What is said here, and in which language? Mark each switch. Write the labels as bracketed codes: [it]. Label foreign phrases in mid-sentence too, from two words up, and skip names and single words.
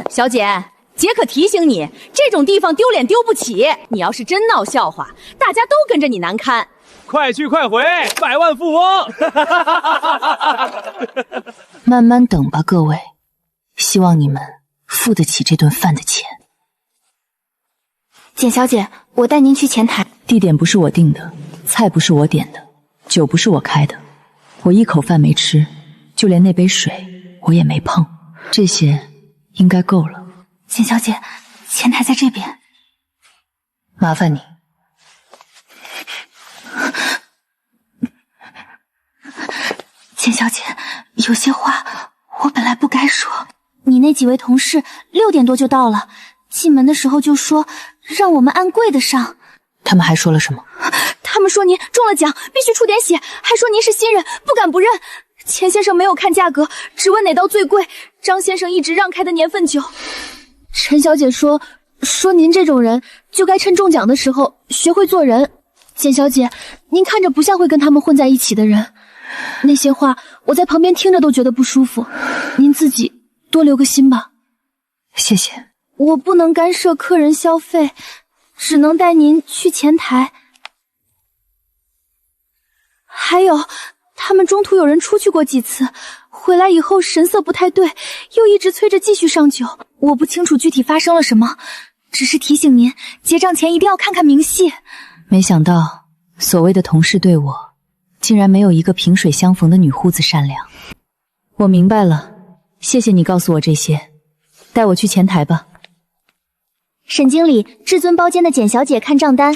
[zh] 小姐，姐可提醒你，這種地方丟臉丟不起，你要是真鬧笑話，大家都跟着你難堪。快去快回，百萬富翁。慢慢等吧，各位，希望你们付得起這頓飯的錢。簡小姐，我帶您去前台。地點不是我定的，菜不是我點的，酒不是我開的，我一口飯沒吃，就連那杯水我也沒碰，這些應該夠了。簡小姐，前台在這邊。麻煩你。簡小姐，有些話我本來不該說。你那幾位同事6點多就到了，進門的時候就說讓我們按櫃的上。他們還說了什麼？他們說您中了獎，必須出點血，還說您是新人，不敢不認。錢先生沒有看價格，只問哪道最貴。張先生一直讓開的年份酒。陳小姐說您這種人就該趁中獎的時候學會做人。簡小姐，您看着不像會跟他們混在一起的人。那些話我在旁邊聽着都覺得不舒服，您自己多留個心吧。謝謝。我不能干涉客人消費，只能帶您去前台。還有，他們中途有人出去過幾次，回來以後神色不太對，又一直催着繼續上酒。我不清楚具體發生了什麼，只是提醒您結賬前一定要看看明細。沒想到所謂的同事對我竟然沒有一個萍水相逢的女護子善良。我明白了，謝謝你告訴我這些，帶我去前台吧。沈經理，至尊包間的簡小姐看賬單。